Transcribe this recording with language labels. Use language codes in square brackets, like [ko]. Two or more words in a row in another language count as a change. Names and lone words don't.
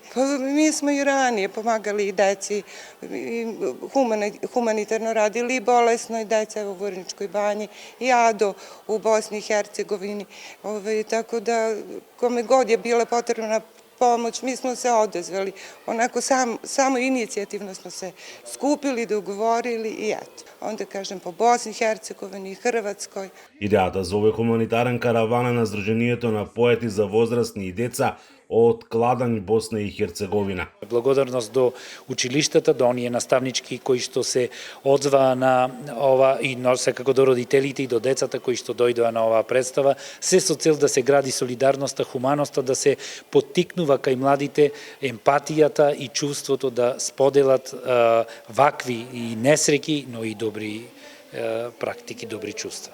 [sr] Mi smo i ranije pomagali i deci, humanitarno radili i bolesnoj deci u Vrnjačkoj banji, i ADO u Bosni i Hercegovini, tako da kome god je bila potrebna pomoć, mi smo se odazvali, onako samo inicijativno smo se skupili, dogovorili i eto. Onda kažem po Bosni i Hercegovini i Hrvatskoj. [mk] Идејата за овој хуманитарен караван е на Сдруженијето на поети за возрастни и деца од Кладањ, Босна и Херцеговина. Благодарност до училиштата, до оние наставнички кои што се одзваа на ова и секако до родителите и до децата кои што дојдоа на оваа представа, се со цел да се гради солидарноста, хуманоста, да се поттикнува кај младите емпатијата и чувството да споделат вакви и несреќи, но и добри практики, добри чувства.